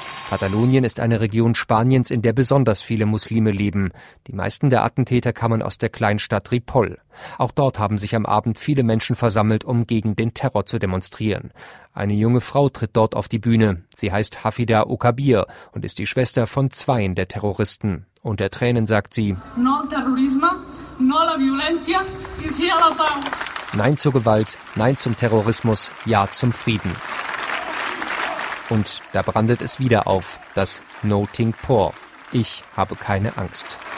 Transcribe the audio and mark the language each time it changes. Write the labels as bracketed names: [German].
[German] Katalonien ist eine Region Spaniens, in der besonders viele Muslime leben. Die meisten der Attentäter kamen aus der Kleinstadt Ripoll. Auch dort haben sich am Abend viele Menschen versammelt, um gegen den Terror zu demonstrieren. Eine junge Frau tritt dort auf die Bühne. Sie heißt Hafida Ukabir und ist die Schwester von zweien der Terroristen. Unter Tränen sagt sie: [Spanish] No al terrorismo, no a la violencia, y sí a la paz. [German] Nein zur Gewalt, nein zum Terrorismus, ja zum Frieden. Und da brandet es wieder auf, das No think poor. Ich habe keine Angst.